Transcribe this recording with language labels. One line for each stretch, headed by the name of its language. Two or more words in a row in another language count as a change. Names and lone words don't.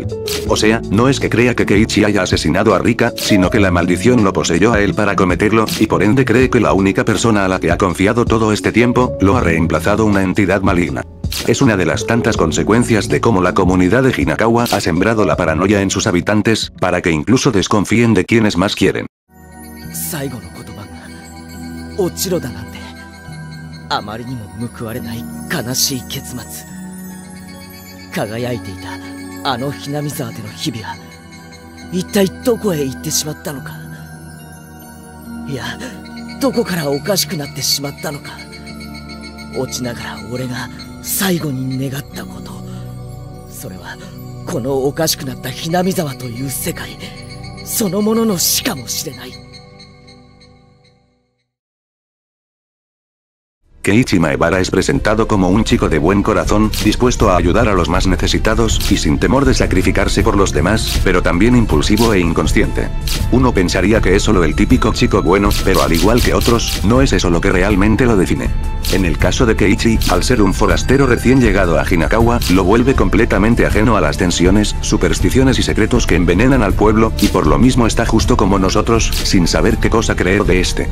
Spanish: O sea, no es que crea que Keiichi haya asesinado a Rika, sino que la maldición lo poseyó a él para cometerlo, y por ende cree que la única persona a la que ha confiado todo este tiempo, lo ha reemplazado una entidad maligna. Es una de las tantas consecuencias de cómo la comunidad de Hinakawa ha sembrado la paranoia en sus habitantes, para que incluso desconfíen de quienes más quieren.
Japanese: 最後の言葉が落ちろだなんて、あまりにも報われない悲しい結末。輝いていたあのひなみ沢での日々は一体どこへ行ってしまったのか。いや、どこからおかしくなってしまったのか。落ちながら俺が最後に願ったこと、それはこのおかしくなったひなみ沢という世界そのものの死かもしれない。
Spanish: Keiichi Maebara es presentado como un chico de buen corazón, dispuesto a ayudar a los más necesitados, y sin temor de sacrificarse por los demás, pero también impulsivo e inconsciente. Uno pensaría que es solo el típico chico bueno, pero al igual que otros, no es eso lo que realmente lo define. En el caso de Keiichi, al ser un forastero recién llegado a Hinakawa, lo vuelve completamente ajeno a las tensiones, supersticiones y secretos que envenenan al pueblo, y por lo mismo está justo como nosotros, sin saber qué cosa creer de este.